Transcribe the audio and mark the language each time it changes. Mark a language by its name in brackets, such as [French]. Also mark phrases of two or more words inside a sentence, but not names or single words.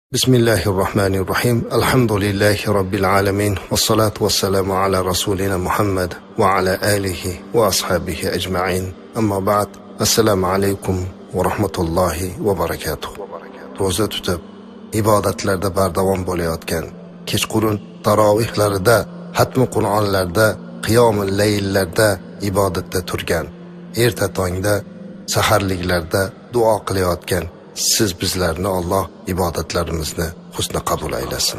[Arabic] بسم الله الرحمن الرحيم. الحمد لله رب العالمين. والصلاة والسلام على رسولنا محمد وعلى آله وأصحابه أجمعين. أما بعد. [Uzbek] Assalomu alaykum va rahmatullohi va barakatuh. Ro'za tutib, ibodatlarda bardavom bo'layotgan, kechqurun tarovihlarida, hatmi Qur'onlarda, qiyomul layllarda ibodatda turgan, erta tongda, saharliklarda duo qilayotgan siz bizlarni Alloh ibodatlarimizni husna qabul aylasin.